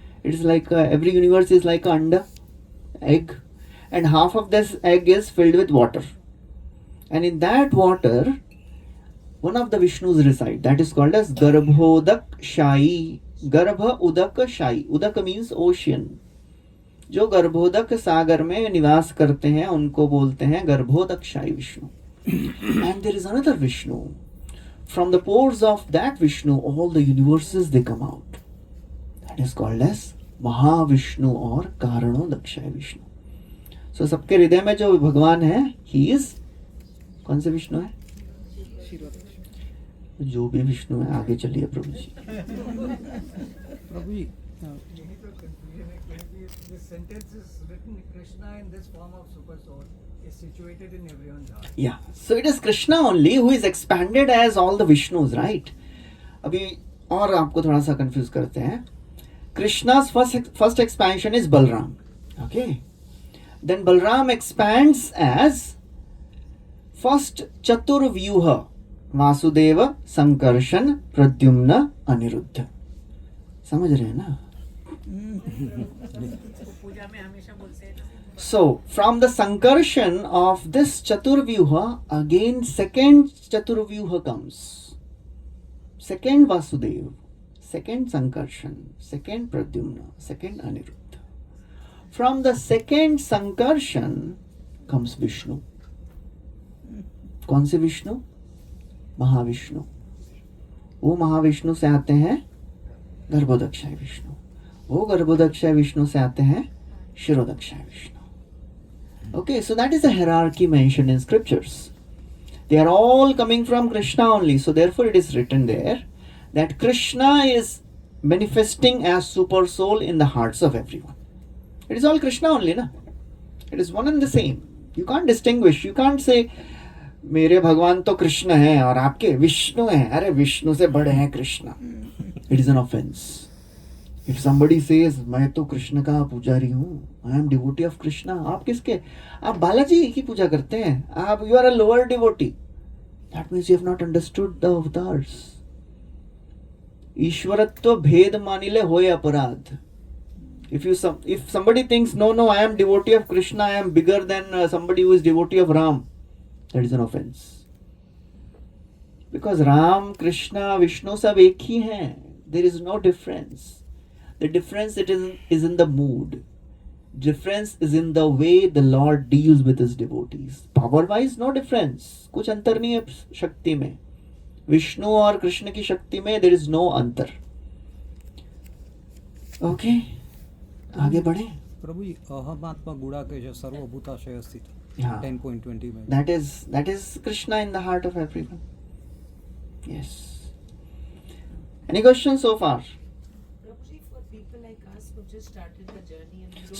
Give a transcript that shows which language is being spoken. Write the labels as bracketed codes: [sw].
[en] It is like every universe is like an anda, egg, and half of this egg is filled with water. And in that water, one of the Vishnus reside. That is called as Garbhodak Shai. Garbha Udaka Shai. Udaka means ocean. [hi] जो गर्भोदक सागर में निवास करते हैं उनको बोलते हैं Garbhodakashayi Vishnu. [en] And there is another Vishnu. From the pores of that Vishnu, all the universes they come out. That is called as Mahavishnu or Karanodakshaya Vishnu. So [hi] सबके हृदय में जो भगवान है, [en] he is [hi] कौन से विष्णु है? जो भी विष्णु है, आगे चलिए प्रभु जी. प्रभु जी यही तो confusion है क्योंकि [en] this sentence is written Krishna in this form of super soul is situated in everyone's heart. Yeah, so it is Krishna only who is expanded as all the Vishnus, right? [hi] अभी और आपको थोड़ा सा confuse करते हैं. [en] Krishna's first expansion is Balram. Okay. Then Balram expands as first Chaturvyuha, Vasudeva, Sankarshan, Pradyumna, Aniruddha. [hi] समझ रहे हैं ना? [en] So from the Sankarshan of this Chaturvyuha, again second Chaturvyuha comes. Second Vasudeva, second Sankarshan, second Pradyumna, second Aniruddha. From the second Sankarshan comes Vishnu. [hi] कौन से विष्णु? महाविष्णु. वो महाविष्णु से आते हैं गर्भोदकशायी विष्णु. वो गर्भोदकशायी विष्णु से आते हैं शिरोदकशायी Vishnu. [en] Okay, so that is the hierarchy mentioned in scriptures. They are all coming from Krishna only. So therefore it is written there that Krishna is manifesting as super soul in the hearts of everyone. It is all Krishna only, na? It is one and the same. You can't distinguish. You can't say [hi] मेरे भगवान तो कृष्ण हैं और आपके विष्णु हैं. अरे विष्णु से बड़े हैं Krishna. [en] It is an offense. If somebody says [hi] मैं तो कृष्ण का पुजारी हूँ, [en] I am devotee of Krishna, [hi] आप किसके? आप बालाजी की पूजा करते हैं. [en] आप you are a lower devotee. That means you have not understood the avatars. [bn] ईश्वरत्व भेद मानिले होय अपराध. [en] If somebody thinks no I am devotee of Krishna, I am bigger than somebody who is devotee of Ram, that is an offense. Because Ram, Krishna, Vishnu [hi] सब एक ही हैं. [en] There is no difference. The difference is in the mood. Difference is in the way the Lord deals with his devotees. Power wise no difference. [hi] कुछ अंतर नहीं है शक्ति में. विष्णु और कृष्ण की शक्ति में [en] there is no [hi] अंतर. Okay, आगे बढ़े. [sa] प्रभु जी अहमात्मा गुणाकेश सर्वभूताशय स्थित. [hi] हाँ. 10.20 में. [en] That is Krishna in the heart of everyone. Yes. Any questions so far? Prabhuji, for people like us who just started the journey and we don't